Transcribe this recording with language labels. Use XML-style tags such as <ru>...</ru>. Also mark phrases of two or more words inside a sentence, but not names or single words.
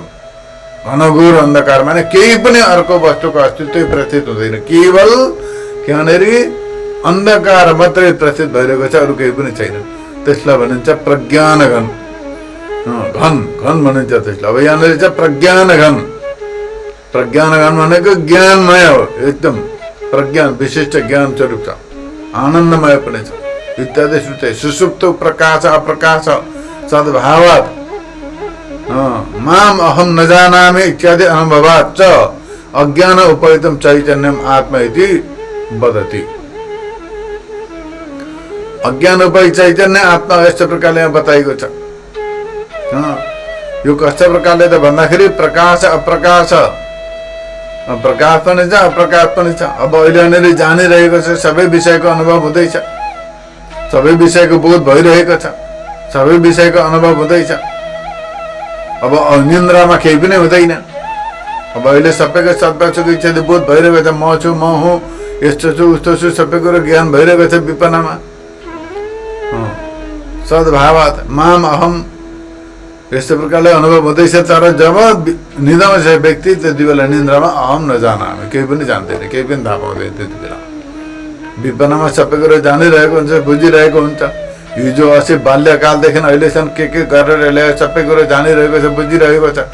<ne>घनघोर अन्धकार माने केही पनि अर्को वस्तुको अस्तित्व प्रतीत हुँदैन, केवल यहाँनिर अन्धकार मात्रै प्रतीत भइरहेको छ, अरू केही पनि छैन। त्यसलाई भनिन्छ प्रज्ञान घन, घन घन भनिन्छ त्यसलाई। अब यहाँनिर चाहिँ प्रज्ञान घन, प्रज्ञान घन भनेको ज्ञानमय हो, एकदम प्रज्ञान विशिष्ट ज्ञान स्वरूप छ, आनन्दमय पनि छ</ne> <sa>इत्यादि श्रुते। सुसुप्त प्रकाश अप्रकाश सद्भावात् माम अहम न जानामि इत्यादि अनुभवात् च अज्ञान उपहितं चैतन्यम आत्मा इति वदति।</sa> <ne>अज्ञान उपहित चैतन्य आत्मा यस्तो प्रकारले यहाँ बताइएको छ। यो कस्तो प्रकारले त भन्दाखेरि प्रकाश अप्रकाश, प्रकाश पनि छ अप्रकाश पनि छ। अब अहिले यहाँनिर जानिरहेको छ, सबै विषयको अनुभव हुँदैछ, सबै विषयको बोध भइरहेको छ, सबै विषयको अनुभव हुँदैछ। अब निन्द्रामा केही पनि हुँदैन। अब अहिले सबैको सद्भावको इच्छा बोध भइरहेको छ, म छु, म हुँ, यस्तो छु, उस्तो छु, सबै कुरो ज्ञान भइरहेको छ विपन्नमा।</ne> <sa>सद्भावात् माम अहम</sa> <ne>यस्तो प्रकारले अनुभव हुँदैछ। तर जब निदामा छ व्यक्ति त्यति बेला निन्द्रामा</ne> <sa>अहम नजानामि,</sa> <ne>केही पनि जान्दैन, केही पनि थाहा पाउँदैन। त्यति बेला विपन्नमा सबै कुरो जानिरहेको हुन्छ, बुझिरहेको हुन्छ। हिजो अस्ति बाल्यकालदेखि अहिलेसम्म के गरेर ल्यायो, सबै कुरो जानिरहेको छ, बुझिरहेको छ।</ne>